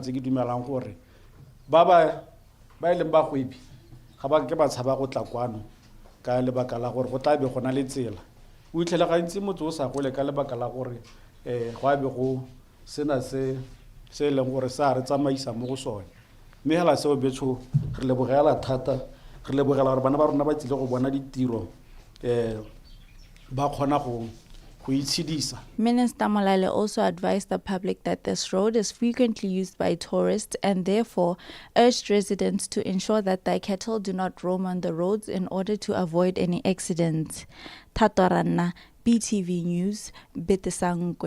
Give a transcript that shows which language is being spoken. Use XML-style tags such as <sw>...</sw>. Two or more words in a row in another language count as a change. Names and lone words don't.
<tn>tse ke dumelang gore ba ileng ba gwebi ga ba ke ba tshaba go tla kwano ka lebaka la gore go tla be gona le tsela o itlhela gantsi motse o sa gole ka lebaka la gore go a be go sena se leng gore sa re tsamaisa mo go sone mme hela seo Betso re lebogela thata re lebogela gore bana ba rona ba tsile go bona ditiro ba khona go itshidisa.</tn> <en>Minister Molale also advised the public that this road is frequently used by tourists and therefore urged residents to ensure that their cattle do not roam on the roads in order to avoid any accidents. Tato Ranna, BTV News, BOTSWANA.</en>